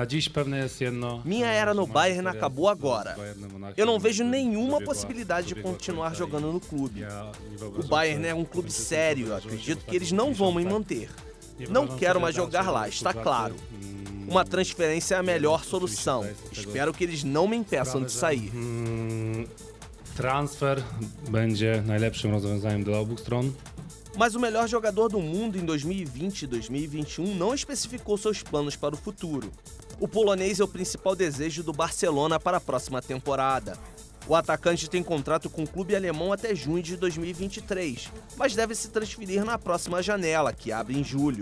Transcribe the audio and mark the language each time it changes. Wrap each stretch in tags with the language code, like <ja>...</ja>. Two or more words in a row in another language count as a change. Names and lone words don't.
<pt>Minha era no Bayern acabou agora. Eu não vejo nenhuma possibilidade de continuar jogando no clube. O Bayern é um clube sério, acredito que eles não vão me manter. Não quero mais jogar lá, está claro. Uma transferência é a melhor solução. Espero que eles não me impeçam de sair.</pt> <pl>Transfer będzie najlepszym rozwiązaniem dla obu stron.</pl> <pt>Mas o melhor jogador do mundo em 2020 e 2021 não especificou seus planos para o futuro. O polonês é o principal desejo do Barcelona para a próxima temporada. O atacante tem contrato com o clube alemão até junho de 2023, mas deve se transferir na próxima janela, que abre em julho.</pt>